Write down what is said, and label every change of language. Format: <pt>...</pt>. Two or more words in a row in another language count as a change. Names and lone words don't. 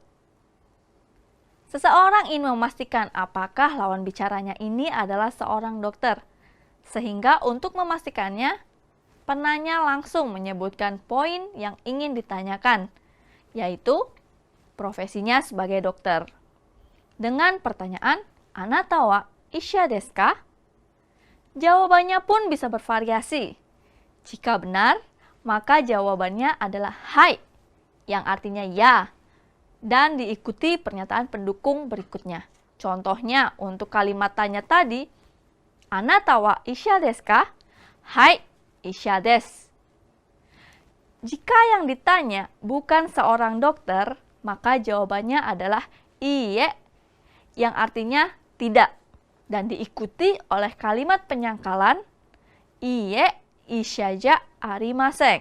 <id>Seseorang ingin memastikan apakah lawan bicaranya ini adalah seorang dokter, sehingga untuk memastikannya, penanya langsung menyebutkan poin yang ingin ditanyakan, yaitu profesinya sebagai dokter. Dengan pertanyaan,</id> <ja>"あなたは医者ですか?"</ja> <id>Jawabannya pun bisa bervariasi. Jika benar, maka jawabannya adalah hai, yang artinya ya, dan diikuti pernyataan pendukung berikutnya. Contohnya, untuk kalimat tanya tadi,</id> <ja>"あなたは医者ですか?" はい、医者です.</ja> <id>Jika yang ditanya bukan seorang dokter, maka jawabannya adalah iye, yang artinya tidak, dan diikuti oleh kalimat penyangkalan</id> <ja>いいえ医者じゃありません.</ja>